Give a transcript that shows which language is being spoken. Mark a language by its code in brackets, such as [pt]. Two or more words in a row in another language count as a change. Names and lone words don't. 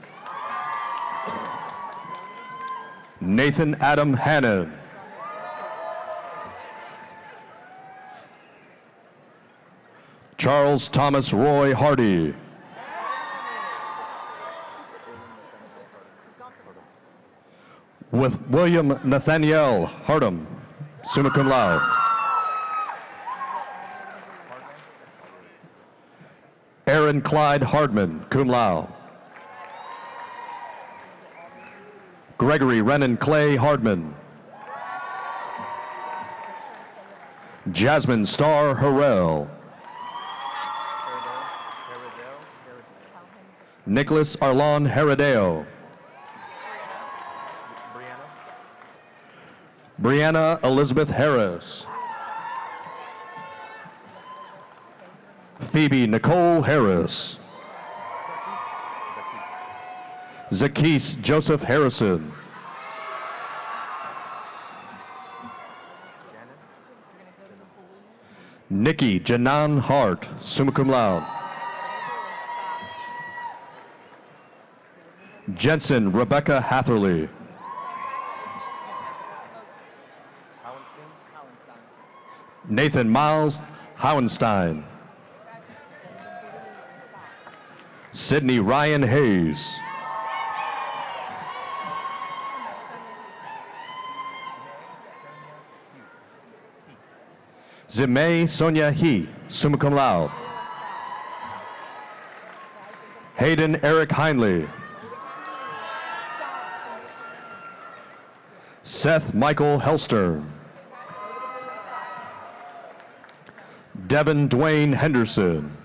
[en] Nathan Adam Hannon. Charles Thomas Roy Hardy. With William Nathaniel Hardum, [la] summa cum laude. [en] Aaron Clyde Hardman, [la] cum laude. [en] Gregory Renan Clay Hardman. Jasmine Starr Harrell. Nicholas Arlon Heredeo. Brianna Elizabeth Harris. Phoebe Nicole Harris. Zacchees Joseph Harrison. Nikki Janan Hart, [la] summa cum laude. [en] Jensen Rebecca Hatherley. Nathan Miles Howenstein. Sydney Ryan Hayes. Zimei Sonia He, [la] summa cum laude. [en] Hayden Eric Heinley. Seth Michael Helstern. Devin Dwayne Henderson.